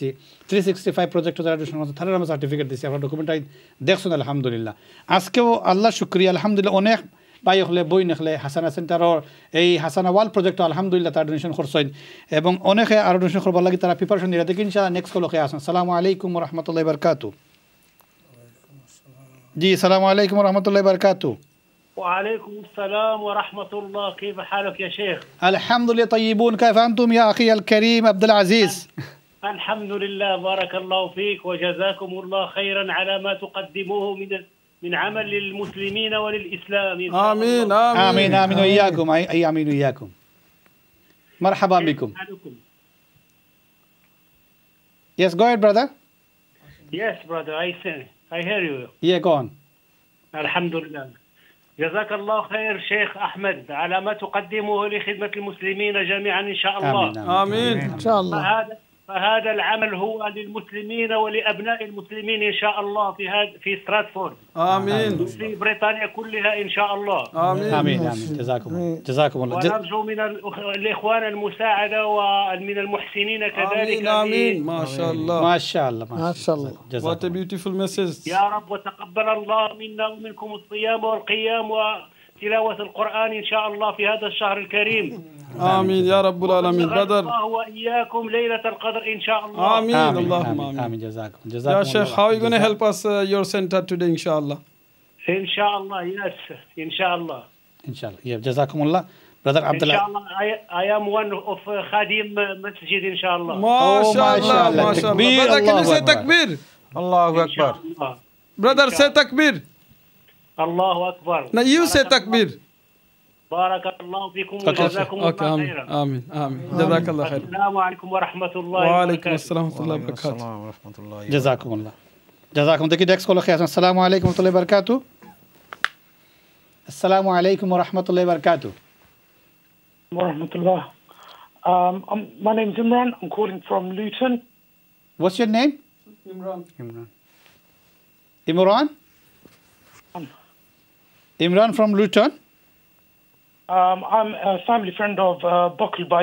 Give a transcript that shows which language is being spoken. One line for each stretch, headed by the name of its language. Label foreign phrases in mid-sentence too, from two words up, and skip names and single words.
Bangla: 365 প্রজেক্টে যারা ডোনেশন করছেন তারা আমরা সার্টিফিকেট দিছি, আমরা ডকুমেন্টাই দেখছেন আলহামদুলিল্লাহ। আজকেও আল্লাহ শুক্রিয়া আলহামদুলিল্লাহ অনেক ভাই হলে বই নেখলে হাসানা সেন্টারের এই হাসানা ওয়াল প্রজেক্ট আলহামদুলিল্লাহ তারা ডোনেশন করছেন এবং অনেকে আরও ডোনেশন করবার লাগে তারা প্রিপারেশন নিয়ে দেখি ইনশাআল্লাহ
English: next call
Bangla: আসেন।
Arabic: السلام عليكم ورحمة الله وبركاته. জি السلام عليكم ورحمة الله وبركاته. وعليكم السلام ورحمة الله، كيف حالك يا شيخ؟ الحمد لله طيبون، كيف أنتم يا أخي الكريم عبد العزيز؟ الحمد لله، بارك الله فيك وجزاكم الله خيرا على ما تقدموه من عمل للمسلمين وللإسلام. آمين آمين آمين وإياكم، أي آمين وإياكم. مرحبا بكم.
English: Yes, go ahead brother. Yes brother, I hear you. Yeah, go on.
Arabic: الحمد لله. جزاك الله خير شيخ أحمد على ما تقدمه لخدمة المسلمين جميعا إن شاء الله. آمين إن شاء الله. فهذا العمل هو للمسلمين ولأبناء المسلمين إن شاء الله في ستراتفورد. آمين. في بريطانيا كلها إن شاء الله. آمين آمين آمين. جزاكم الله. ونرجو من الإخوان المساعدة ومن المحسنين كذلك. آمين ما شاء الله ما شاء الله ما شاء الله.
English: What a beautiful message.
Arabic: يا رب وتقبل الله منا ومنكم الصيام والقيام وتلاوة القرآن إن شاء الله في هذا الشهر الكريم. آمين يا رب العالمين. brother الله وإياكم ليلة القدر إن شاء الله. آمين اللهم آمين. آمين جزاكم يا شيخ,
English: how are you going to help us your center today
Arabic: إن شاء الله? إن شاء الله yes إن شاء الله. إن شاء الله. Yeah, جزاكم الله. brother عبد الله. إن شاء الله
English: I am one of
Arabic: خادم مسجد إن شاء الله. ما شاء الله ما شاء الله.
English: brother can you say takbir?
Arabic: الله أكبر.
English: brother say takbir.
Arabic: الله أكبر.
English: Now you say takbir.
Arabic: بارك الله فيكم وجزاكم الله خيرا. آمين آمين. جزاك الله خير. السلام عليكم ورحمة الله وبركاته. وعليكم السلام ورحمة الله وبركاته. جزاكم الله. جزاكم.
Bangla: দেখি
English: next call
Bangla: খেয়ে আসেন।
Arabic: السلام عليكم ورحمة الله وبركاته. السلام عليكم ورحمة الله وبركاته. Warahmatullah.
English: My name's Imran. I'm calling from Luton. What's your name? Imran. Imran? Imran from Luton? I'm a family friend of Bokulbay.